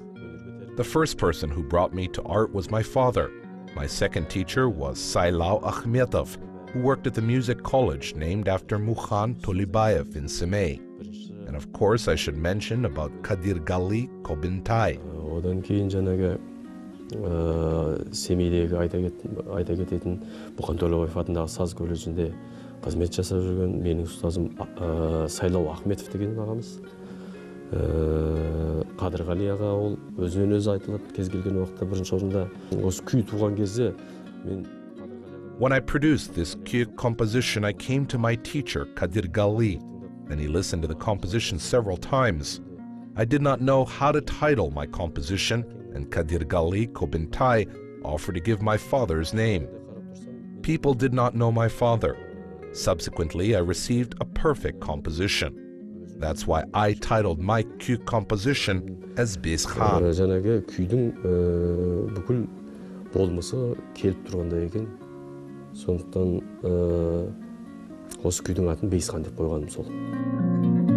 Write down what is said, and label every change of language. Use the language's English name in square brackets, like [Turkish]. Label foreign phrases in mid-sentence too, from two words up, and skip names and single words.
[English] The first person who brought me to art was my father. My second teacher was Saylau Akhmetov, who worked at the music college named after Mukhan Tolibayev in Semey. And of course I should mention about Kadirgali Kobentai. [Kazakh] Одан кейін жаңағы Семейдегі айта кететін Мұқан Толыбаев атындағы саз колледжінде қызмет жасап жүрген менің ұстазым Сайлау Ахметов деген ағамыз. Қадырғали аға ол өзінен өзі айтылып кез келген уақытта бірінші орында. Осы күй туған кезде мен [English] When I produced this kyui composition, I came to my teacher, Kadirgali, and he listened to the composition several times. I did not know how to title my composition, and Kadirgali Kobentai offered to give my father's name. People did not know my father. Subsequently, I received a perfect composition. That's why I titled my kyui composition as Bezkhan. [Kazakh] жаңағы күйдің бүкіл болмысы келіп тұрғандай екен. Сондықтан осы күйдің атын Бейсхан деп қойғаным сол.